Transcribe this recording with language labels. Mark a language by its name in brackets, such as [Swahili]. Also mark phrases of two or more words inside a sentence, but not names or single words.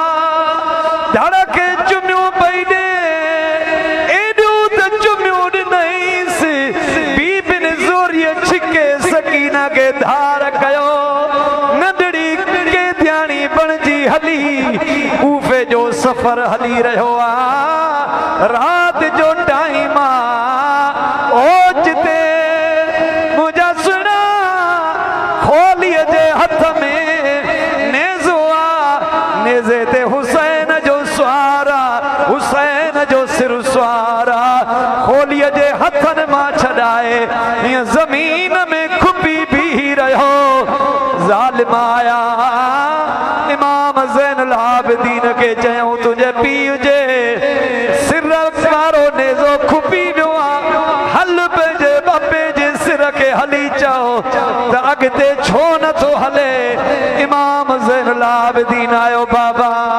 [Sindhi] धड़ खे चुमियूं पई ॾे एॾियूं त चुमियूं ॾिनईसि बीबिन ज़ोरीअ छिके सकीना खे धार कयो नंढड़ी कैदियाणी बणजी हली कूफे जो सफ़र हली रहियो आहे राति जो टाइम आहे ओचिते मुंहिंजा सुहिणा खोलीअ जे हथ में नेज़ो आहे नेज़े ते हुसैन जो सुवारा हुसैन जो सिर सुवारा खोलीअ जे हथनि मां छॾाए हीअं ज़मीन में खुपी बीही रहियो ज़ालिम आया इमाम ज़ैनुल आबिदीन खे चयूं तुंहिंजे पीउ जे सिर वारो नेज़ो खुपी वियो आहे हल पंहिंजे बापे जे सिर खे हली चओ त अॻिते छो नथो हले इमाम ज़ैनुल आबिदीन आयो बाबा